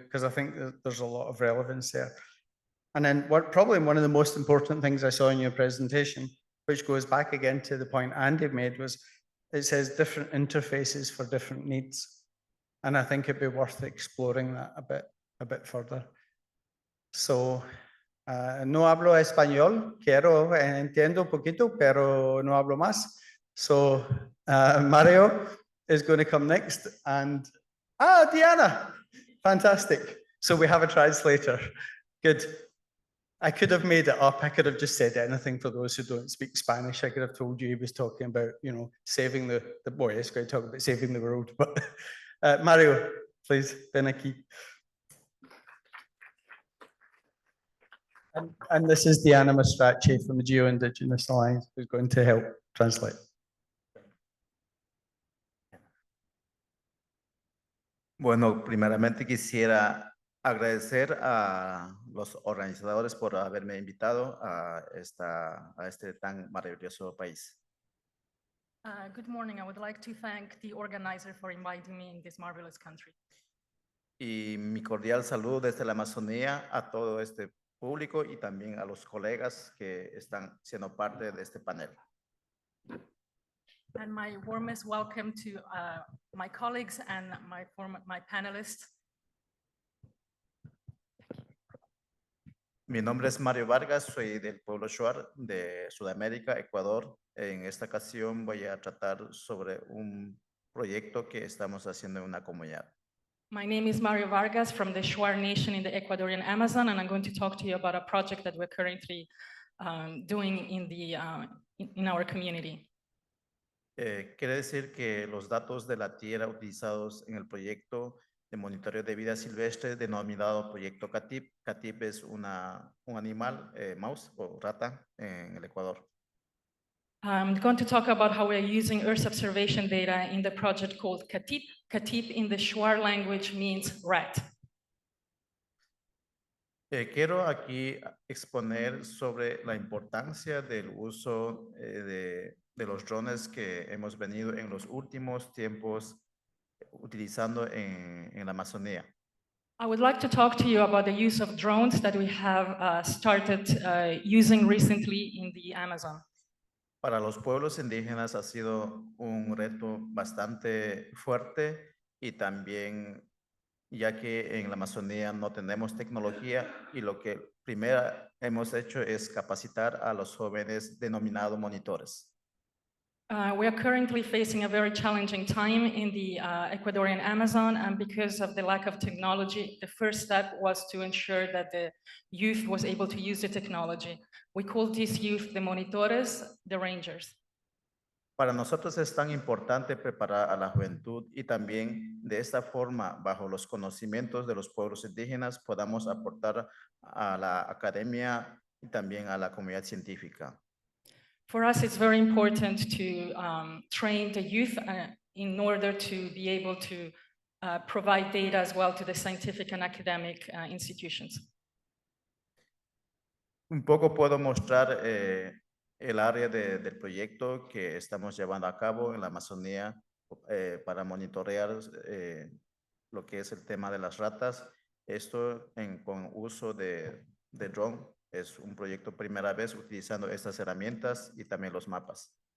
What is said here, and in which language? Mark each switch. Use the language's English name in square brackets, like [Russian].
[English] Because I think that there's a lot of relevance there. And then probably one of the most important things I saw in your presentation, which goes back again to the point Andy made, was it says different interfaces for different needs. And I think it'd be worth exploring that a bit further. [Spanish] So, no hablo español, entiendo un poquito, pero no hablo más. [English] So, Mario is going to come next, and Diana, fantastic. So we have a translator. Good. I could have made it up. I could have just said anything for those who don't speak Spanish. I could have told you he was talking about, you know, saving the boy. He's going to talk about saving the world. But Mario, please, [Spanish] ven aquí. [English] And this is Diana Mastracci from the Geo-Indigenous Alliance, who's going to help translate. [Spanish] Bueno, primeramente quisiera agradecer a los organizadores por haberme invitado a este tan maravilloso país. [English] Good morning. I would like to thank the organizer for inviting me in this marvelous country. [Spanish] Y mi cordial saludo desde la Amazonía a todo este público y también a los colegas que están siendo parte de este panel. [English] And my warmest welcome to my colleagues and my panelists. [Spanish] Mi nombre es Mario Vargas, soy del pueblo Shuar de Sudamérica, Ecuador. En esta ocasión voy a tratar sobre un proyecto que estamos haciendo en una comunidad. [English] My name is Mario Vargas from the Shuar Nation in the Ecuadorian Amazon, and I'm going to talk to you about a project that we're currently doing in our community. [Spanish] Quiere decir que los datos de la tierra utilizados en el proyecto de monitoreo de vida silvestre denominado Proyecto CATIP. CATIP es un animal, mouse o rata en el Ecuador. [English] I'm going to talk about how we're using Earth observation data in the project called CATIP. CATIP in the Shuar language means rat. [Spanish] Quiero aquí exponer sobre la importancia del uso de los drones que hemos venido en los últimos tiempos utilizando en la Amazonía. [English] I would like to talk to you about the use of drones that we have started using recently in the Amazon. [Spanish] Para los pueblos indígenas ha sido un reto bastante fuerte y también ya que en la Amazonía no tenemos tecnología y lo que primero hemos hecho es capacitar a los jóvenes denominados monitores. [English] We are currently facing a very challenging time in the Ecuadorian Amazon, and because of the lack of technology, the first step was to ensure that the youth was able to use the technology. We call these youth the monitores, the rangers. [Spanish] Para nosotros es tan importante preparar a la juventud y también de esta forma, bajo los conocimientos de los pueblos indígenas, podamos aportar a la academia y también a la comunidad científica. [English] For us, it's very important to train the youth in order to be able to provide data as well to the scientific and academic institutions. [Spanish] Un poco puedo mostrar el área del proyecto que estamos llevando a cabo en la Amazonía para monitorear lo que es el tema de las ratas. Esto con uso de drone. Es un proyecto primera vez utilizando estas herramientas y también los mapas.